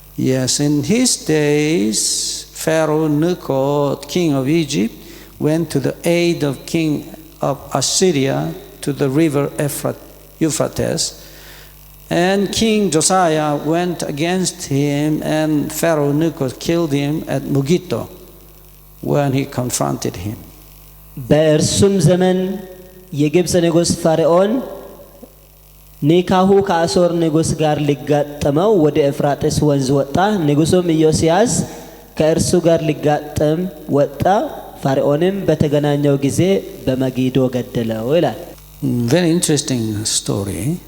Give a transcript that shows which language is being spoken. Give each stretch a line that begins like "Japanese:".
English: Yes, in his days Pharaoh Necho, king of Egypt, went to the aid of king of Assyria to the river Euphrates, and King Josiah went against him, and Pharaoh Necho killed him at Megiddo when he confronted him.
Amharic: በእርሱም ዘመን የግብጽ ንጉሥ ፈርዖን ኒካሁ ከአሦር ንጉሥ ጋር ሊጋጠመው ወደ ኤፍራጥስ ወንዝ ወጣ። ንጉሡም ኢዮስያስ ከእርሱ ጋር ሊጋጠም ወጣ። ፈርዖንም በተገናኘው ጊዜ በመጊዶ ገደለው ይላል።
English: Very interesting story.